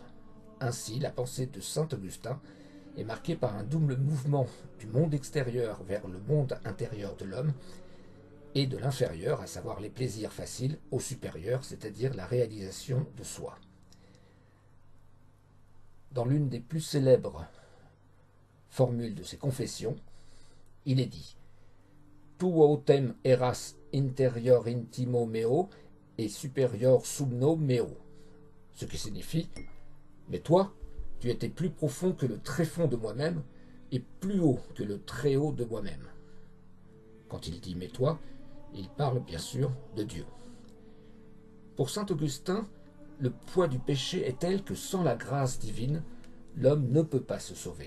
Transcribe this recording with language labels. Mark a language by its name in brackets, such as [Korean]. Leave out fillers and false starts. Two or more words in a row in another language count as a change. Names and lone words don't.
[French] Ainsi, la pensée de saint Augustin est marquée par un double mouvement du monde extérieur vers le monde intérieur de l'homme et de l'inférieur, à savoir les plaisirs faciles, au supérieur, c'est-à-dire la réalisation de soi. Dans l'une des plus célèbres formules de ses confessions, il est dit « [Latin] Tu autem eras interior intimo meo et superior sumno meo », [French] ce qui signifie « Mais toi, tu étais plus profond que le tréfond de moi-même et plus haut que le très haut de moi-même. » Quand il dit « mais toi », il parle bien sûr de Dieu. Pour saint Augustin, le poids du péché est tel que sans la grâce divine, l'homme ne peut pas se sauver.